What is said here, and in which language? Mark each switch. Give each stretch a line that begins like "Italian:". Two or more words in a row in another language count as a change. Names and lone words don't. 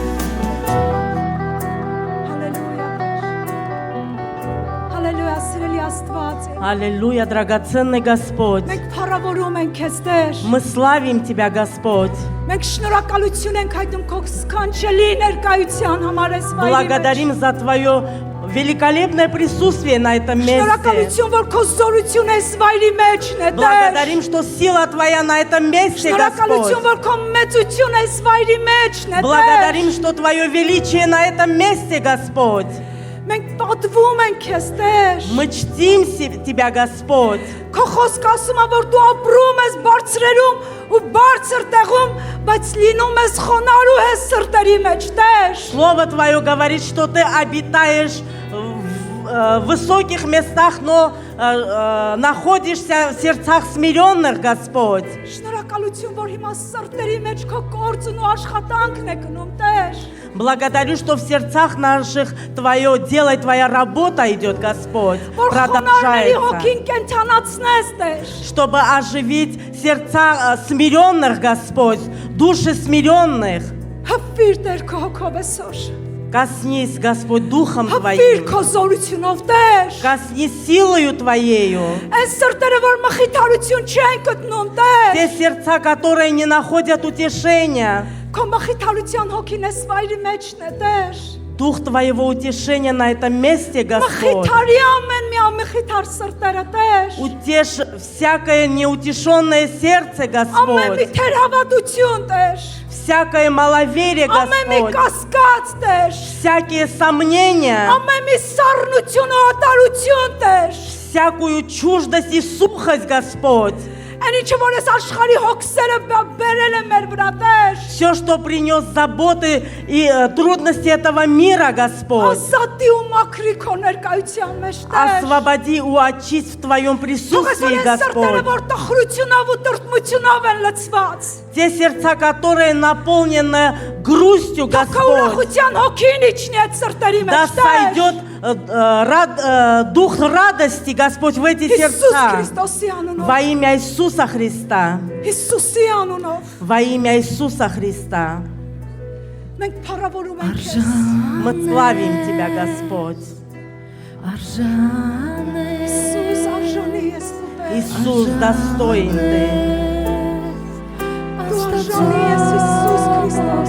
Armenian: Հալելույա, սիրելի Աստված։
Russian: Аллилуйя, драгоценный Господь.
Armenian: Մենք փառավորում ենք քեզ Տեր։
Russian: Мы славим Тебя, Господь.
Armenian: Մենք շնորհակալություն ենք հայտնում քո սքանչելի ներկայության համար այս վայրի մեջ։
Russian: Благодарим за Твое великолепное присутствие на этом месте.
Armenian: Շնորհակալություն, որ քո զորությունը այս վայրի մեջն է, Տեր։
Russian: Благодарим, что сила Твоя на этом месте,
Armenian: Շնորհակալություն,
Russian: Господь.
Armenian: որ քո մեծությունը այս վայրի մեջն է, Տեր։
Russian: Благодарим, что Твое величие на этом месте, Господь.
Armenian: Մենք պատվում ենք քեզ, Տեր։
Russian: Мы чтим Тебя, Господь.
Armenian: Քո խոսքը ասում է, որ դու ապրում ես բարձրերում ու բարձր տեղում, բայց լինում ես խոնարհու ես սրտերի մեջ, Տեր։
Russian: Слово Твое говорит, что Ты обитаешь в высоких местах, но находишься в сердцах смиренных, Господь.
Armenian: Շնորհակալություն, որ հիմա սրտերի մեջ քո կորձն ու աշխատանքն է գնում, Տեր։
Russian: Благодарю, что в сердцах наших Твое дело и Твоя работа идет, Господь,
Armenian: Որ խոնարհների
Russian: продолжается,
Armenian: հոգին կենթանացնես, Տեր։
Russian: чтобы оживить сердца смиренных, Господь, души смиренных.
Armenian: Հպվիր Տեր քո հոգով այսօր։
Russian: Коснись, Господь, Духом
Armenian: Հպվիր
Russian: Твоим,
Armenian: քո զորությունով, Տեր։
Russian: коснись силою Твоею.
Armenian: Այս սրտերը, որ մխիթարություն չեն գտնում, Տեր։
Russian: Те сердца, которые не находят утешения,
Armenian: Քո մխիթարության հոգին այս վայրի մեջն է, Տեր։
Russian: Дух Твоего утешения на этом месте, Господь.
Armenian: Մխիթարի ամեն մի ամխիթար սրտերը, Տեր։
Russian: Утешь всякое неутешенное сердце,
Armenian: Ամեն մի
Russian: Господь.
Armenian: թերհավատություն, Տեր։
Russian: Всякое маловерие,
Armenian: Ամեն մի
Russian: Господь.
Armenian: կասկած, Տեր։
Russian: Всякие сомнения,
Armenian: Ամեն մի սառնություն ու ատարություն, Տեր։
Russian: всякую чуждость и сухость, Господь.
Armenian: Այն ինչը որ այս աշխարհի հոգսերը բերել է մեր վրա, Տեր։
Russian: Все, что принес заботы и трудности этого мира, Господь.
Armenian: Ազատի ու մաքրի քո ներկայության մեջ, Տեր։
Russian: Освободи и очисть в Твоем
Armenian: Թող այս
Russian: присутствии,
Armenian: որ այս սրտերը
Russian: Господь.
Armenian: որ տխրությունով ու տրտմությունով են լցված։
Russian: Те сердца, которые наполнены грустью,
Armenian: Թող քո
Russian: Господь.
Armenian: ուրախության հոգին իջնի այդ սրտերի
Russian: Да
Armenian: մեջ, Տեր։
Russian: сойдет дух радости, Господь, в эти
Armenian: Հիսուս
Russian: сердца.
Armenian: Քրիստոսի անունով։
Russian: Во имя Иисуса Христа.
Armenian: Հիսուսի անունով։
Russian: Во имя Иисуса Христа.
Armenian: Մենք փառավորում ենք քեզ։
Russian: Мы славим Тебя, Господь.
Armenian: Հիսուս արժանի ես դու, Տեր։
Russian: Иисус, достоин Ты.
Armenian: Դու արժանի ես Հիսուս Քրիստոս։